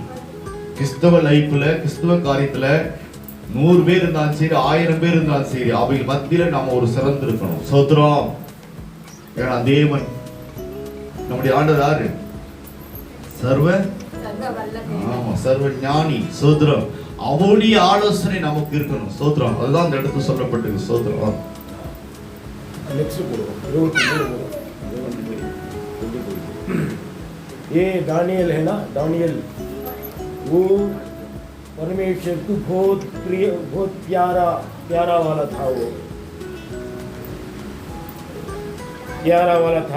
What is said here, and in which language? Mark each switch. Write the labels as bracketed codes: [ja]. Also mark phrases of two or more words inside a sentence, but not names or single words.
[ta] கிறிஸ்தவ லைஃப்ல, கிறிஸ்தவ காரியத்துல 100 பேர் இருந்தாலும் சரி, 1000 பேர் இருந்தாலும் சரி, அவை மத்தியில நாம ஒரு சிறந்து இருக்கணும். சோத்ரம். ஏன்னா தேவன் நம்முடைய ஆண்டவர் யாரு? சர்வ ஞானி. சோத்ரம். அவருடைய ஆலோசனை நமக்கு இருக்கணும். சோத்ரம். அதுதான் அந்த இடத்துல சொல்லப்பட்டது. சோத்ரம். [hi] ये दानियल है ना, दानियल वो परमेश्वर को बहुत प्रिय, बहुत प्यारा वाला था। वो प्यारा वाला था।